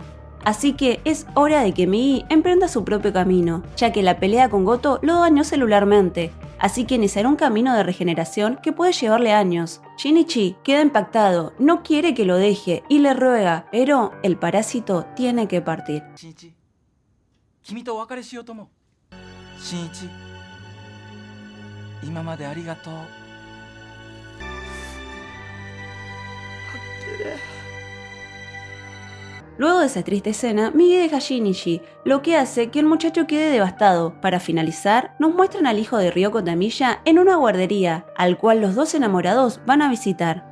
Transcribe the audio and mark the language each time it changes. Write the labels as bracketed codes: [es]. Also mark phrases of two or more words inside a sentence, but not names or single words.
[es] Así que es hora de que Migi emprenda su propio camino, ya que la pelea con Goto lo dañó celularmente, así que iniciará un camino de regeneración que puede llevarle años. Shinichi queda impactado, no quiere que lo deje y le ruega, pero el parásito tiene que partir. [ja] Shinichi, 君とお別れしようと思う。Shinichi, 今までありがとう。 [es] Luego de esa triste escena, Migi deja a Shinichi, lo que hace que el muchacho quede devastado. Para finalizar, nos muestran al hijo de Ryoko Tamiya en una guardería, al cual los dos enamorados van a visitar.